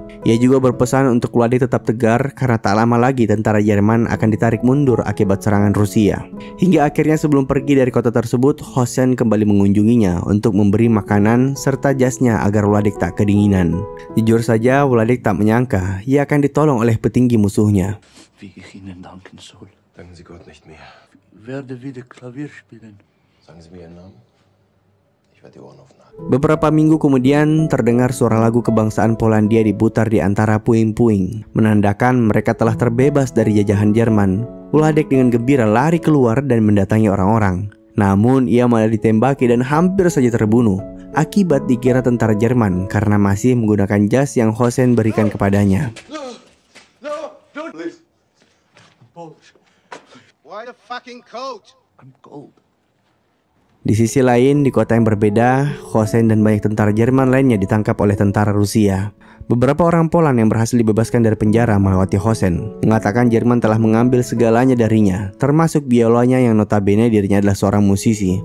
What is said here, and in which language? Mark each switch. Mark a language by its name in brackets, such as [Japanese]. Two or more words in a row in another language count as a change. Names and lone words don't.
[Indonesian] Ia juga berpesan untuk Wladek tetap tegar karena tak lama lagi tentara Jerman akan ditarik mundur akibat serangan Rusia. Hingga akhirnya sebelum pergi dari kota tersebut, Hosen kembali mengunjunginya untuk memberi makanan serta jasnya agar Wladek tak kedinginan. Jujur saja, Wladek tak menyangka ia akan ditolong oleh petinggi musuhnya. [German] Wie ich Ihnen danken soll. Danken Sie Gott nicht mehr. Ich werde wieder Klavier spielen. Sagen Sie mir Ihren Namen. Ich werde die Ohren aufnahmen. [Indonesian] Beberapa minggu kemudian terdengar suara lagu kebangsaan Polandia diputar di antara puing-puing, menandakan mereka telah terbebas dari jajahan Jerman. Wladek dengan gembira lari keluar dan mendatangi orang-orang. Namun ia malah ditembaki dan hampir saja terbunuh. Akibat dikira tentara Jerman karena masih menggunakan jas yang Hosen berikan kepadanya. [English] Why the fucking coat? I'm cold. [Indonesian] Di sisi lain, di kota yang berbeda, Hosen dan banyak tentara Jerman lainnya ditangkap oleh tentara Rusia. Beberapa orang Poland yang berhasil dibebaskan dari penjara melewati Hosen, mengatakan Jerman telah mengambil segalanya darinya, termasuk biolanya yang notabene dirinya adalah seorang musisi.